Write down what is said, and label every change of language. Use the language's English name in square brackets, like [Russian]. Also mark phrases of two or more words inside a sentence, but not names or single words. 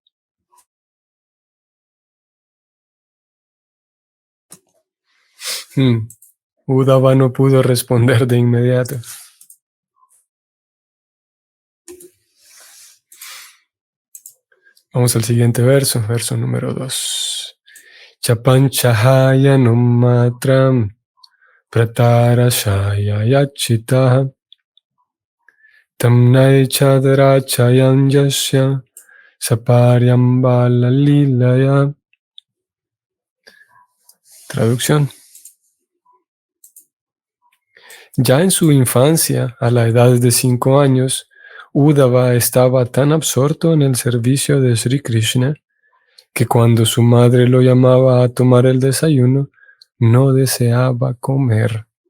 [Spanish] Uddhava no pudo responder de inmediato. Vamos al siguiente verso, verso número 2. [Sanskrit] Chapanchahaya matram pratarashaya yachitaha tamnai chadarachayam yasya saparyam balalilaya. [Spanish] Traducción. Ya en su infancia, a la edad de 5 años, Uddhava estaba tan absorto en el servicio de Sri Krishna que cuando su madre lo llamaba a tomar el desayuno, no deseaba comer.